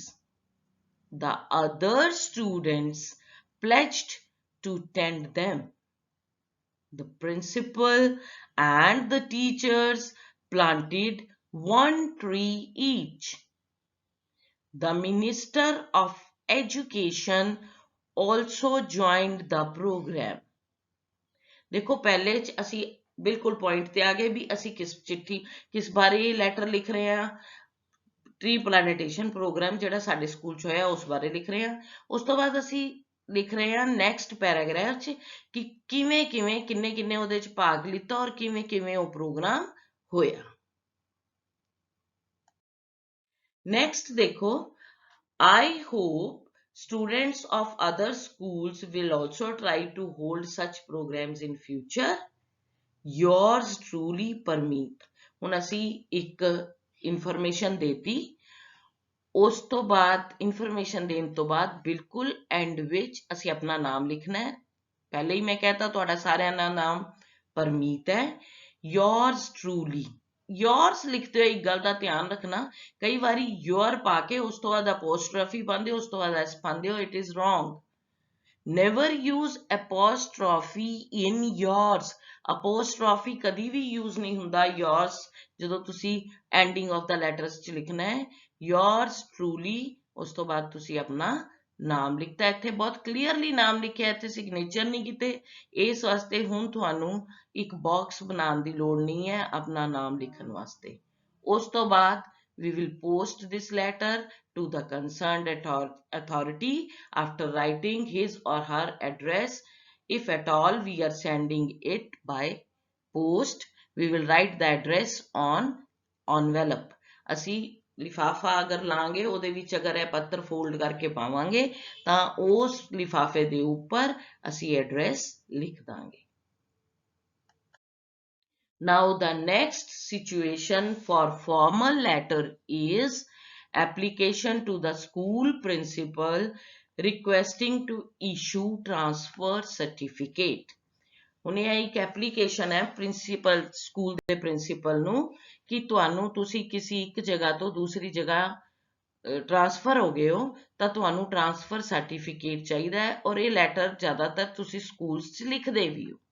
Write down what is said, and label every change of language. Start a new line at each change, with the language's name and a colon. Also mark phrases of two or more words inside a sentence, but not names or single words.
English: The other students pledged to tend them. The principal and the teachers planted 1 tree each. The Minister of Education also joined the program.
Punjabi: ਦੇਖੋ ਪਹਿਲੇ 'ਚ ਅਸੀਂ ਬਿਲਕੁਲ ਪੁਆਇੰਟ ਤੇ ਆ ਗਏ ਵੀ ਅਸੀਂ ਕਿਸ ਬਾਰੇ ਲੈਟਰ ਲਿਖ ਰਹੇ ਹਾਂ।
English: tree plantation program
Punjabi: ਜਿਹੜਾ ਸਾਡੇ ਸਕੂਲ 'ਚ ਹੋਇਆ ਉਸ ਬਾਰੇ ਲਿਖ ਰਹੇ ਹਾਂ। ਉਸ ਤੋਂ ਬਾਅਦ ਅਸੀਂ ਲਿਖ ਰਹੇ ਹਾਂ
English: next paragraph
Punjabi: 'ਚ ਕਿ ਕਿਵੇਂ ਕਿੰਨੇ ਉਹਦੇ 'ਚ ਭਾਗ ਲਿੱਤਾ ਔਰ ਕਿਵੇਂ ਉਹ ਪ੍ਰੋਗਰਾਮ ਹੋਇਆ।
Hindi: नेक्स्ट देखो,
English: I hope students of other schools will also try to hold such programs in future. Yours truly, Parmeet.
Punjabi: ਹੁਣ ਅਸੀਂ ਇੱਕ ਇਨਫੋਰਮੇਸ਼ਨ ਦੇਤੀ, ਉਸ ਤੋਂ ਬਾਅਦ ਇਨਫੋਰਮੇਸ਼ਨ ਦੇਣ ਤੋਂ ਬਾਅਦ ਬਿਲਕੁਲ ਐਂਡ ਵਿੱਚ ਅਸੀਂ ਆਪਣਾ ਨਾਮ ਲਿਖਣਾ ਹੈ। ਪਹਿਲੇ ਹੀ ਮੈਂ ਕਹਿਤਾ ਤੁਹਾਡਾ ਸਾਰਿਆਂ ਦਾ ਨਾਮ ਪਰਮੀਤ ਹੈ।
English: yours truly,
Punjabi: yours ਲਿਖਦੇ ਹੋਏ ਇੱਕ ਗੱਲ ਦਾ ਧਿਆਨ ਰੱਖਣਾ, ਕਈ ਵਾਰੀ your ਪਾ ਕੇ ਉਸ ਤੋਂ ਬਾਅਦ apostrophe ਪਾਉਂਦੇ ਹੋ, ਉਸ ਤੋਂ ਬਾਅਦ s ਪਾਉਂਦੇ ਹੋ,
English: it is wrong. Never use apostrophe in yours.
Punjabi: apostrophe ਕਦੀ ਵੀ use ਨਹੀਂ ਹੁੰਦਾ yours ਜਦੋਂ ਤੁਸੀਂ
English: ending of the letters
Punjabi: ਚ ਲਿਖਣਾ ਹੈ।
English: yours truly,
Punjabi: ਉਸ ਤੋਂ ਬਾਅਦ ਤੁਸੀਂ ਆਪਣਾ ਨਾਮ ਲਿਖਤਾ। ਇੱਥੇ ਬਹੁਤ ਕਲੀਅਰਲੀ ਨਾਮ ਲਿਖਿਆ, ਇੱਥੇ ਸਿਗਨੇਚਰ ਨਹੀਂ ਕੀਤੇ। ਇਸ ਵਾਸਤੇ ਹੁਣ ਤੁਹਾਨੂੰ ਇੱਕ ਬਾਕਸ ਬਣਾਉਣ ਦੀ ਲੋੜ ਨਹੀਂ ਹੈ ਆਪਣਾ ਨਾਮ ਲਿਖਣ ਵਾਸਤੇ। ਉਸ ਤੋਂ ਬਾਅਦ
English: we will post this letter to the concerned authority after writing his or her address. If at all we are sending it by post, we will write the address on envelope.
Punjabi: ਅਸੀਂ ਲਿਫਾਫਾ ਅਗਰ ਲਾਂਗੇ ਉਹਦੇ ਵਿੱਚ ਅਗਰ ਇਹ ਪੱਤਰ ਫੋਲਡ ਕਰਕੇ ਪਾਵਾਂਗੇ ਤਾਂ ਉਸ ਲਿਫਾਫੇ ਦੇ ਉੱਪਰ ਅਸੀਂ ਐਡਰੈਸ ਲਿਖ ਦਾਂਗੇ।
English: Now the next situation for formal letter is application to the school principal requesting to issue transfer certificate.
Punjabi: ਹੁਣ ਇਹ ਇੱਕ ਐਪਲੀਕੇਸ਼ਨ ਹੈ ਪ੍ਰਿੰਸੀਪਲ, ਸਕੂਲ ਦੇ ਪ੍ਰਿੰਸੀਪਲ ਨੂੰ ਕਿ ਤੁਹਾਨੂੰ ਤੁਸੀਂ ਕਿਸੇ ਇੱਕ ਜਗ੍ਹਾ ਤੋਂ ਦੂਸਰੀ ਜਗ੍ਹਾ ਟ੍ਰਾਂਸਫਰ ਹੋ ਗਏ ਹੋ ਤਾਂ ਤੁਹਾਨੂੰ
English: transfer certificate
Punjabi: ਚਾਹੀਦਾ ਹੈ, ਔਰ ਇਹ ਲੈਟਰ ਜ਼ਿਆਦਾਤਰ ਤੁਸੀਂ ਸਕੂਲਸ 'ਚ ਲਿਖਦੇ ਵੀ ਹੋ।